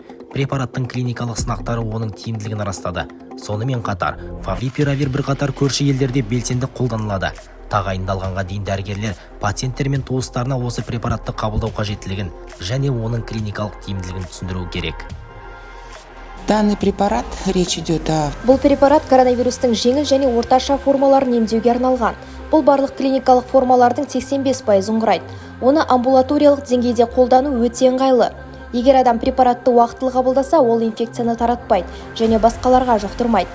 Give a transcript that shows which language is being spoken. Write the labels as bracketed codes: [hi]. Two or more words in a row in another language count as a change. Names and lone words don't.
[kk] Препараттың клиникалық сынақтары оның тиімділігін растады. Сонымен қатар, фавипиравир бірқатар көрші елдерде белсенді қолданылады. Тағайындалғанға дейін дәрігерлер пациенттер мен туыстарына осы препаратты қабылдау қажеттілігін және оның клиникалық тиімділігін түсіндіру керек. [ru] Данный препарат, речь идет о... [kk] Бұл препарат коронавирустың жеңіл және орташа формаларын емдеуге арналған. Бұл барлық клиникалық формалардың 85%-ын құрайды. Оны амбулаториялық деңгейде қолдану өте ыңғайлы. Егер адам препаратты уақытылы қабылдаса, ол инфекцияны таратпайды және басқаларға жұқтырмайды.